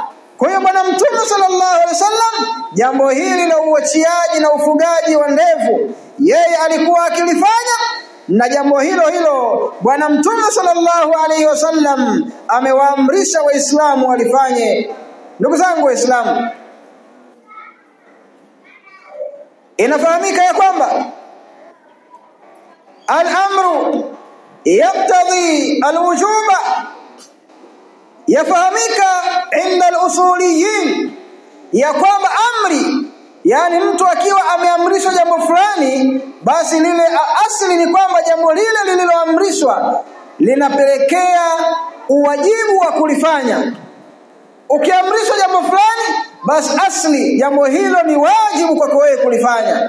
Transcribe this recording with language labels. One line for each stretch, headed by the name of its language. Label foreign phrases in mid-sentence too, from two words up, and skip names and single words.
Swahili: Kwa hiyo bwana mtume
Arabic: صلى الله عليه وسلم
Swahili: jambo hili la uachiaji na ufugaji wa ndevu yeye alikuwa akilifanya, na jambo hilo hilo bwana mtume
Arabic: صلى الله عليه وسلم
Swahili: amewaamrisha waislamu walifanye. Ndugu zangu waislamu, inafahamika ya kwamba
Arabic: الأمر يقتضي الوجوب,
Swahili: yafahamika
Arabic: عند الأصوليين
Swahili: ya kwamba amri, yani mtu akiwa ameamrishwa jambo fulani, basi lile asili ni kwamba jambo lile lililoamrishwa linapelekea uwajibu wa kulifanya. Ukiamrishwa jambo fulani, basi asli jambo hilo ni wajibu kwako wewe kulifanya.